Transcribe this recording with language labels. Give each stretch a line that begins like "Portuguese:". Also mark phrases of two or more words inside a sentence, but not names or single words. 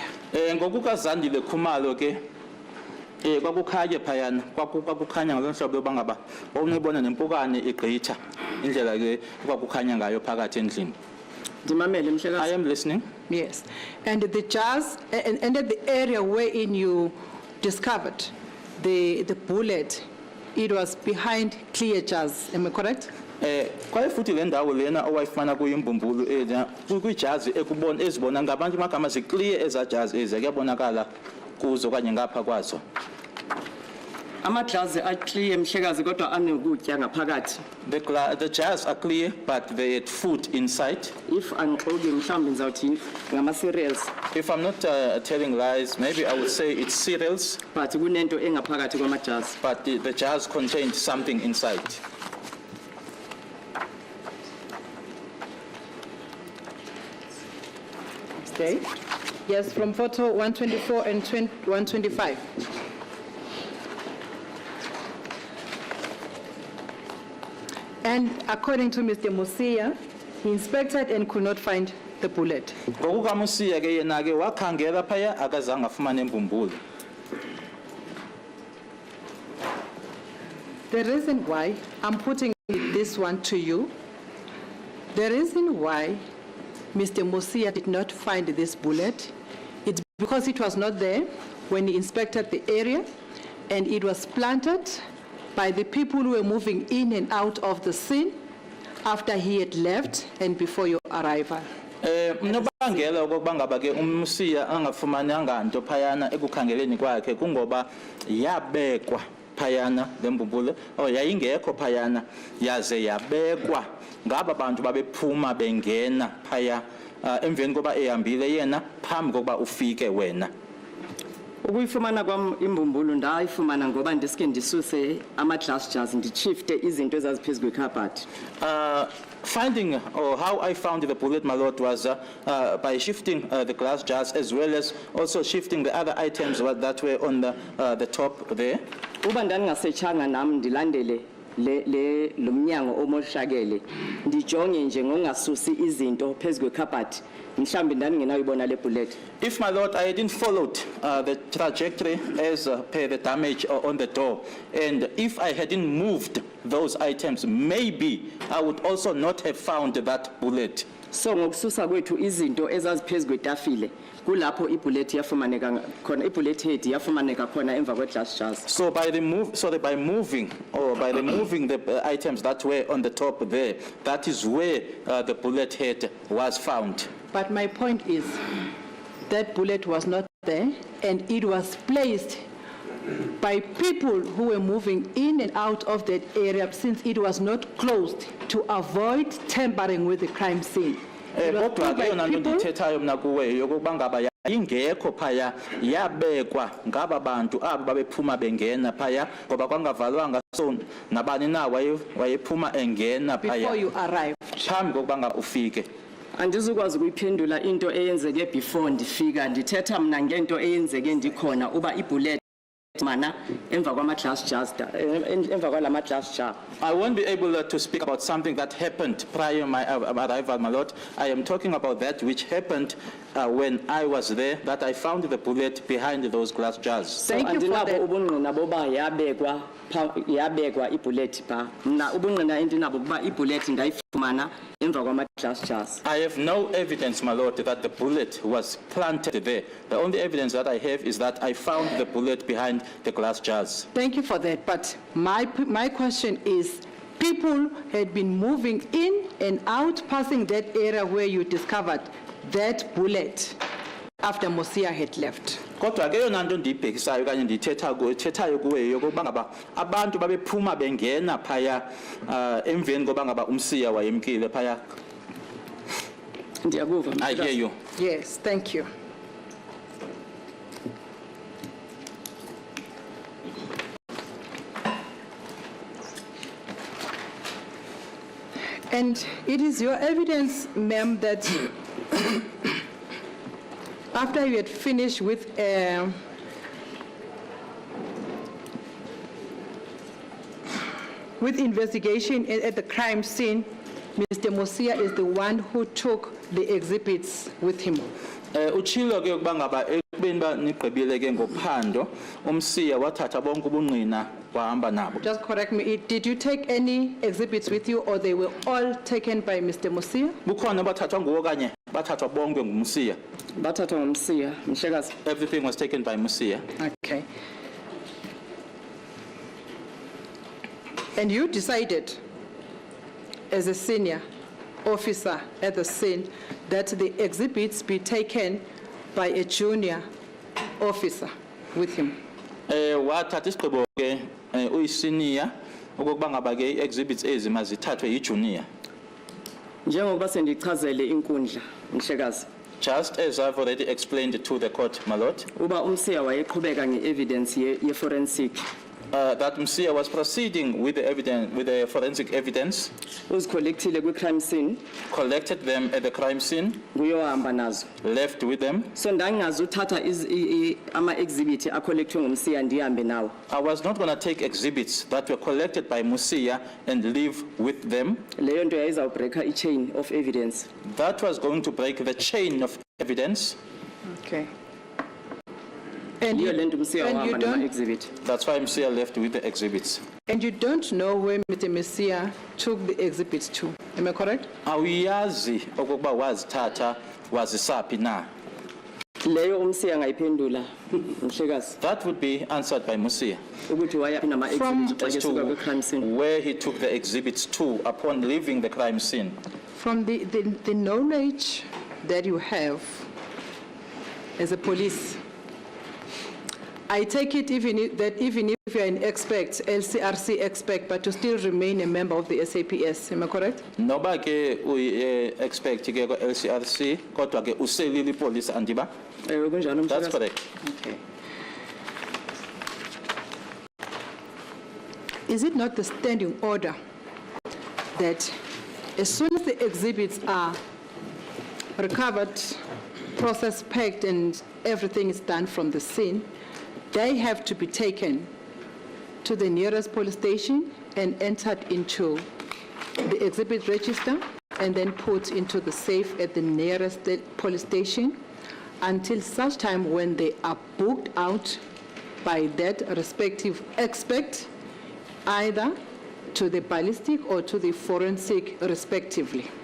Xhosa: Ngokukazandile Khumalo ke kwakukhanye phayana kwakukhanya ngalonhlobo bangaba wawunibona nempukane igqitha indlela ke kwakukhanya ngayo phakathi endlini. Ndimamele mhlekazi.
English: I am listening. Yes, and the jars, and at the area wherein you discovered the bullet, it was behind clear jars, am I correct?
Xhosa: Kwaye futhi le ndawo lena owayifumana kuyimbumbulu kwijazi ezibona ngabantu amagama ziclear ezajazi kuyabonakala kuzo kanye ngapha kwazo. Amaglazi clear mhlekazi kodwa anokutya ngaphakathi.
English: The jars are clear, but they had food inside.
Xhosa: If angixoki mhlawumbe ngizawuthi ngama cereals.
English: If I'm not telling lies, maybe I would say it's cereals.
Xhosa: But kunento engaphakathi kwamajars.
English: But the jars contained something inside. Okay. Yes, from photo 124 and 125. And according to Mr. Musia, he inspected and could not find the bullet.
Xhosa: Ngokukamusiya ke yena ke wakhangela phaya akazange afumane imbumbulu.
English: The reason why I'm putting this one to you, the reason why Mr. Musia did not find this bullet, it's because it was not there when he inspected the area, and it was planted by the people who were moving in and out of the scene after he had left and before your arrival.
Xhosa: Nobangela okokuba ngaba ke umsiya angafumananga nto phayana ekukhangeleni kwakhe kungoba yabekwa phayana lembumbulu yayingekho phayana yaze yabekwa ngaba bantu babephuma bengena phaya emveni koba ehambile yena phambi kokuba ufike wena. Ukuyifumana kwam imbumbulu ndayifumana ngoba ndiske ndisuse ama-
English: glass jars
Xhosa: ndichifte izinto ezaziphezu kwekhabhathi.
English: Finding or how I found the bullet, my lord, was by shifting the glass jars as well as also shifting the other items that were on the top there.
Xhosa: Uba ndandingasetshanga nam ndilandele lo mnyango omoshakele ndijonge nje ngongasusi izinto phezu kwekhabhathi mhlambi ndandingenayibona le bullet.
English: If, my lord, I hadn't followed the trajectory as per the damage on the door, and if I hadn't moved those items, maybe I would also not have found that bullet.
Xhosa: So ngokususa kwethu izinto ezaziphezu kwetafile kulapho ibullet yafumaneka khona,
English: ibullet head
Xhosa: yafumaneka khona emva kwe-
English: glass jars. So by moving the items that were on the top there, that is where the bullet head was found. But my point is, that bullet was not there, and it was placed by people who were moving in and out of that area since it was not closed to avoid tampering with the crime scene. It was
Xhosa: Kodwa
English: put by
Xhosa: ke yona nto
English: people-
Xhosa: ndithethayo mna kuwe yokuba ngaba yayingekho phaya yabekwa ngaba bantu abo babephuma bengena phaya ngoba kwangavalwanga so nabani na wayephuma engena
English: before
Xhosa: phaya
English: you arrived.
Xhosa: phambi kokuba ngaba ufike. Andizukwazi ukuyiphendula into eyenzeke before ndifika, ndithetha mna ngento eyenzeke ndikhona uba ibullet mana emva kwama-
English: glass jars
Xhosa: emva kwalama-
English: glass jar. I won't be able to speak about something that happened prior to my arrival, my lord. I am talking about that which happened when I was there, that I found the bullet behind those glass jars. Thank you for
Xhosa: Andinabo
English: that.
Xhosa: ubungqina boba yabekwa ibullet pha. Mna ubungqina endinabo boba ibullet ndayifumana emva kwama-
English: glass jars. I have no evidence, my lord, that the bullet was planted there. The only evidence that I have is that I found the bullet behind the glass jars. Thank you for that, but my question is, people had been moving in and out, passing that area where you discovered that bullet after Musia had left.
Xhosa: Kodwa ke yona nto ndiyibhekisayo kanye ndithethayo kuwe yokuba ngaba abantu babephuma bengena phaya emveni koba ngaba umsiya wayemkile phaya. Ndiyakuva,
English: I hear
Xhosa: Mhlekazi.
English: you. Yes, thank you. And it is your evidence, ma'am, that after you had finished with investigation at the crime scene, Mr. Mosia is the one who took the exhibits with him.
Xhosa: Uchilo ke ukuba ngaba ekubeni ba nigqibile ke ngophando umsiya wathatha bonke ubungqina wahamba nabo.
English: Just correct me, did you take any exhibits with you or they were all taken by Mr. Mosia?
Xhosa: Bukhona bathathwa nguwo kanye bathathwa bonke ngumsiya. Bathathwa ngumsiya, Mhlekazi.
English: Everything was taken by Musia. Okay. And you decided, as a senior officer at the scene, that the exhibits be taken by a junior officer with him.
Xhosa: Wathatha isigqibo ke uyisenior ukuba ngaba ke exhibits ezi mazithathwe yijunior. Njengoba sendichazele inkundla, Mhlekazi.
English: Just as I've already explained to the court, my lord,
Xhosa: Uba umsiya wayeqhubeka nge-evidence ye-forensic.
English: that Musia was proceeding with the evidence, with the forensic evidence,
Xhosa: Uzicollectile kwi-
English: crime scene, collected them at the crime scene,
Xhosa: kuyohamba nazo.
English: left with them.
Xhosa: So ndangazi uthatha ama-exhibit acollectwe ngumsiya ndihambe nawo.
English: I was not going to take exhibits that were collected by Musia and leave with them.
Xhosa: Leyo nto yayizawubreaka i-
English: chain of evidence. That was going to break the chain of evidence. Okay. And
Xhosa: Yiyo le nto umsiya
English: and you
Xhosa: wahamba
English: don't,
Xhosa: nama-exhibit.
English: That's why Musia left with the exhibits. and you don't know where Mr. Mosia took the exhibits to, am I correct?
Xhosa: Awuyazi okokuba wazithatha wazisaphi na. Leyo umsiya ngayiphendula, Mhlekazi,
English: That would be answered by Musia
Xhosa: ukuthi wayaphi nama-exhibit xa
English: as
Xhosa: kesuka
English: to
Xhosa: kwi-
English: crime scene. where he took the exhibits to upon leaving the crime scene. From the knowledge that you have as a police, I take it even if you're an expert, LCRC expert, but you still remain a member of the SAPS, am I correct?
Xhosa: Noba ke expect ke ko LCRC kodwa ke uselile police andiba. Ewe kunjalo,
English: That's
Xhosa: Mhlekazi.
English: correct. Okay. Is it not the standing order that as soon as the exhibits are recovered, process packed, and everything is done from the scene, they have to be taken to the nearest police station and entered into the exhibit register and then put into the safe at the nearest police station until such time when they are booked out by that respective expert, either to the ballistic or to the forensic respectively.